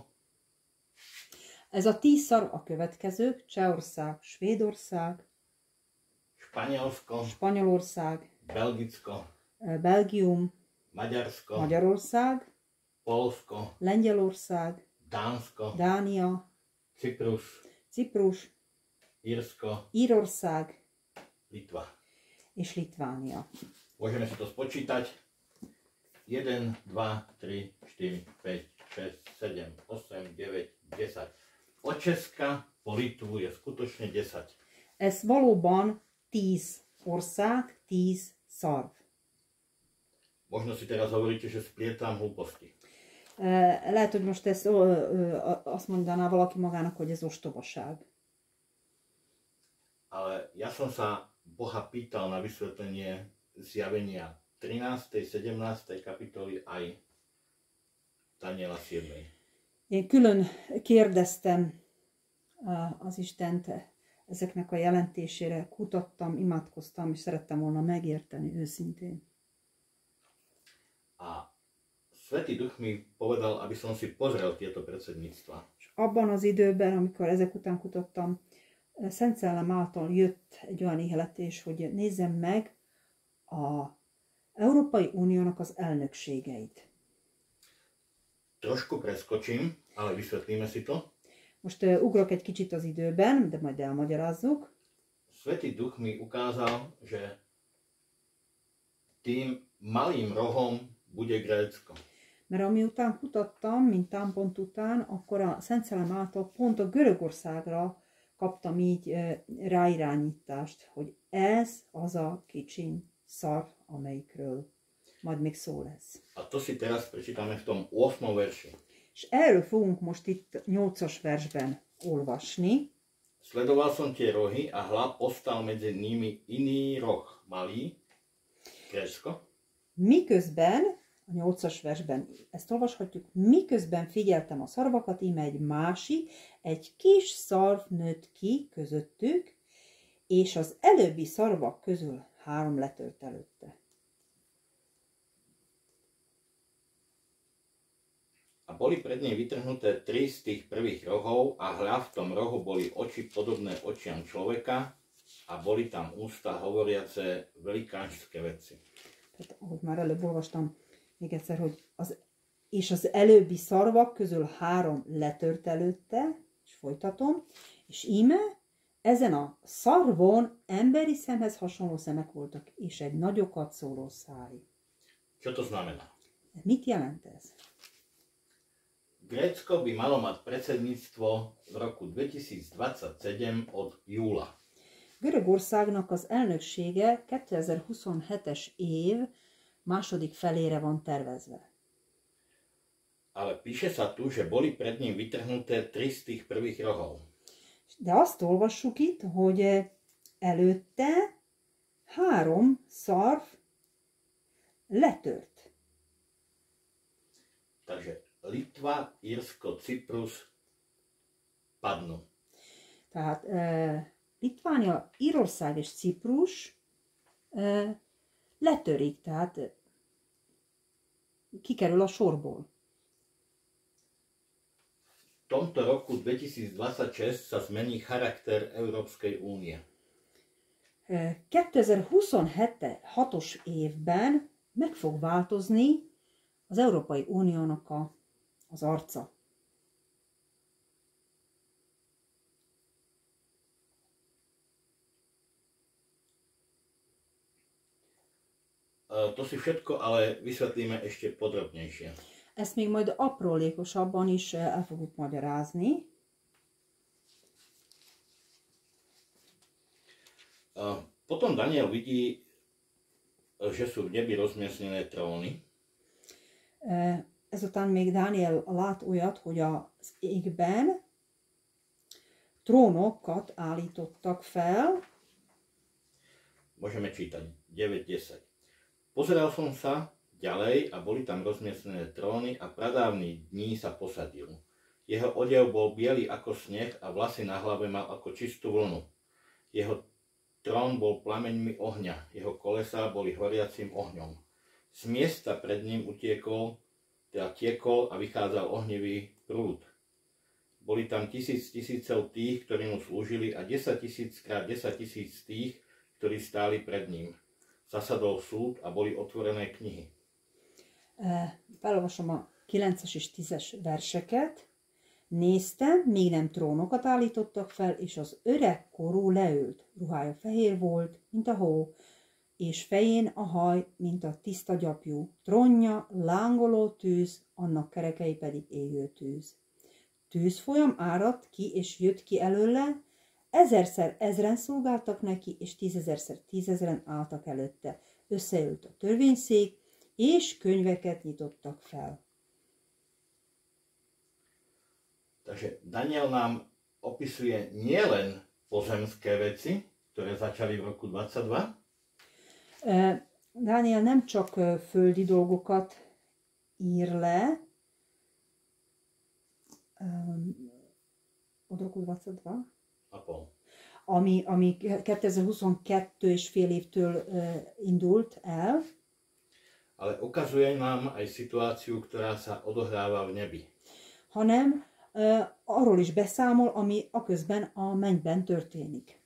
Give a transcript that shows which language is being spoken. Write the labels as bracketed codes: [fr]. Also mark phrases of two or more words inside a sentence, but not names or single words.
[hu] Ez a 10 szarv a következők: Csehország, Svédország, [sk] Španielsko, [hu] Spanyolország, [sk] Belgicko, [hu] Belgium, [sk] Maďarsko, [hu] Magyarország, [sk] Poľsko, [hu] Lengyelország, [sk] Dánsko, [hu] Dánia, [sk] Cyprus, [hu] Ciprus, [sk] Írsko, [hu] Írország [sk] Litva. [hu] és Litvánia. [sk] Môžeme si to spočítať. 1, 2, 3, 4, 5, 6, 7, 8, 9, 10. Od Česka po Litvu je skutočne 10. [hu] Ez valóban 10 ország, 10 szarv. [sk] Možno si teraz hovoríte, že splietam hlúposti. [hu] Lehet, hogy most ezt azt mondaná valaki magának, hogy ez ostobaság. [sk] Ale ja som sa Boha pýtal na vysvetlenie zjavenia 13. 17. kapitoly aj Daniela 7. [hu] Én külön kérdeztem az Istent ezeknek a jelentésére, kutattam, imádkoztam, és szerettem volna megérteni őszintén. [sk] A Svätý Duch mi povedal, aby som si pozrel tieto predsedníctva. [hu] És abban az időben, amikor ezek után kutattam, Szent Szellem által jött egy olyan ihletés, hogy nézzem meg a Európai Uniónak az elnökségeit. [sk] Trošku preskočím, ale vysvetlíme si to. [hu] Most ugrok egy kicsit az időben, de majd elmagyarázzuk. [sk] Svätý Duch mi ukázal, že tým malým rohom bude Grécko. [hu] Mert amiután kutattam, mint támpont után, akkor a Szent Szellem által pont a Görögországra kaptam így ráirányítást, hogy ez az a kicsiny szarv, amelyikről majd még szó lesz. [sk] A to si teraz prečítame v tom 8. verši. [hu] És erről fogunk most itt 8-as versben olvasni. [sk] Sledoval som tie rohy a hľa postal medzi nimi iný roh, malý, Grécko. [hu] Miközben, a 8-as versben ezt olvashatjuk, miközben figyeltem a szarvakat, íme egy másik, egy kis szarv nőtt ki közöttük, és az előbbi szarvak közül 3 letört előtte. [sk] A boli pred nej vytrhnuté 3 z tých prvých rohov a hľa v tom rohu boli oči podobné očiam človeka a boli tam ústa hovoriace velikánske veci. [hu] Tehát, ahogy már előbb olvastam, még egyszer, hogy az előbbi szarvak közül 3 letört előtte, és folytatom, és íme, ezen a szarvon emberi szemhez hasonló szemek voltak, és egy nagyokat szóló száj. [sk] Čo to znamená? [hu] Mit jelent ez? [sk] Grécko by malo mať predsedníctvo v roku 2027 od júla. [hu] Görögországnak az elnöksége 2027-es év második felére van tervezve. [sk] Ale píše sa tu, že boli pred ním vytrhnuté 3 z tých prvých rohov. [hu] De azt olvassuk itt, hogy előtte 3 szarv letört. [sk] Takže Litva, Írsko, Cyprus padnú. [hu] Tehát Litvánia, Írország és Ciprus letörik, tehát kikerül a sorból. [sk] V tomto roku 2026 sa zmení charakter Európskej únie. [hu] 2026-os évben meg fog változni az Európai Uniónak az arca. [sk] To si všetko ale vysvetlíme ešte podrobnejšie. [hu] Ezt még majd aprólékosabban is el fogjuk magyarázni. [sk] Potom Daniel vidí že sú v nebi rozmiestnené tróny. [hu] Ezután még Dániel lát olyat, hogy az égben trónokat állítottak fel. [sk] Môžeme čítať 9:10. Pozeral som sa ďalej a boli tam rozmiestnené tróny a pradávny dní sa posadil. Jeho odev bol biely ako sneh a vlasy na hlave mal ako čistú vlnu. Jeho trón bol plameňmi ohňa, jeho kolesá boli horiacim ohňom. Z miesta pred ním tiekol a vychádzal ohnivý prúd. Boli tam tisícov tých, ktorí mu slúžili a 10 000 krát 10 000 tých, ktorí stáli pred ním. Zasadol súd a boli otvorené knihy. [hu] Felolvasom a 9-es és 10-es verseket. Néztem, még nem trónokat állítottak fel, és az öreg korú leült. Ruhája fehér volt, mint a hó, és fején a haj, mint a tiszta gyapjú. Trónja lángoló tűz, annak kerekei pedig égő tűz. Tűzfolyam áradt ki, és jött ki előle, 1000-szer 1000-en szolgáltak neki, és 10 000-szer 10 000-en álltak előtte. Összeült a törvényszék, és könyveket nyitottak fel. [sk] Takže Daniel nám opisuje nielen pozemské veci, ktoré začali v roku 22. [hu] Dániel nem csak földi dolgokat ír le, [sk] od roku 22, [hu] ami 2022 és fél évtől indult el, [sk] ale ukazuje nám aj situáciu, ktorá sa odohráva v nebi. [hu] hanem arról is beszámol, ami aközben a mennyben történik.